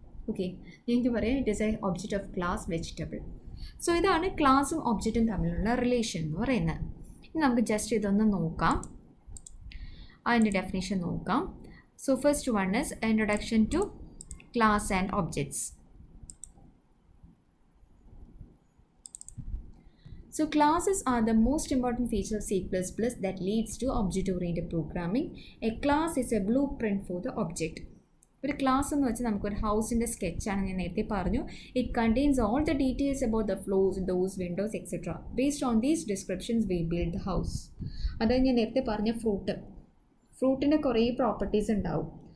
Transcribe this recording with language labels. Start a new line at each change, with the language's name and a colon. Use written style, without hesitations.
Malayalam: Okay, എനിക്ക് പറയാം
English: It is a object of class vegetable.
Malayalam: So ഇതാണ് ക്ലാസ്സും ഒബ്ജക്റ്റും തമ്മിലുള്ള റിലേഷൻ എന്ന് പറയുന്നത്. ഇനി നമുക്ക് ജസ്റ്റ് ഇതൊന്ന് നോക്കാം, അതിൻ്റെ ഡെഫിനേഷൻ നോക്കാം.
English: So first one is introduction to class and objects. So classes are the most important feature of C++ that leads to object-oriented programming. A class is a blueprint for the object.
Malayalam: ഒരു class എന്ന് വെച്ചാൽ നമുക്കൊരു ഹൗസിൻ്റെ സ്കെച്ചാണ്. ഞാൻ നേരത്തെ പറഞ്ഞു,
English: It contains all the details about the floors, doors, windows etcetera. Based on these descriptions we build the house.
Malayalam: അതായത് ഞാൻ നേരത്തെ പറഞ്ഞ ഫ്രൂട്ടിൻ്റെ കുറേ പ്രോപ്പർട്ടീസ് ഉണ്ടാവും.